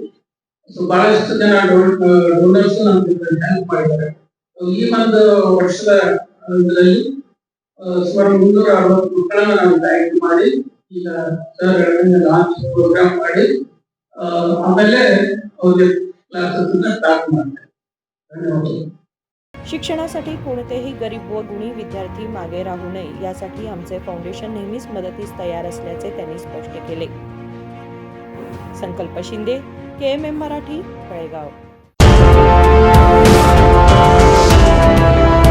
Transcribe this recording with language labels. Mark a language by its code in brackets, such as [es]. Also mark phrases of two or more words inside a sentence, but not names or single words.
[kn] ಸೊ ಬಹಳಷ್ಟು ಜನ ಡೋನರ್ಸ್ ನಮ್ಗೆ ಹೆಲ್ಪ್ ಮಾಡಿದ್ದಾರೆ। ಈ ಒಂದು ವರ್ಷದ ಇದರಲ್ಲಿ ಸುಮಾರು 360 ಮಕ್ಕಳನ್ನ ನಾವು ಆಯ್ಕೆ ಮಾಡಿ ಈಗ [en] launch program [kn] ಮಾಡಿ ಆಮೇಲೆ ಅವ್ರಿಗೆ [en] classes start [kn] ಮಾಡ್ತಾರೆ। [mr] शिक्षणासाठी कोणतेही गरीब व गुणी विद्यार्थी मागे राहू नये यासाठी आमचे फाउंडेशन नेहमीच मदतीस तयार असल्याचे त्यांनी स्पष्ट केले। संकल्प शिंदे, KMM मराठी, बेळगाव।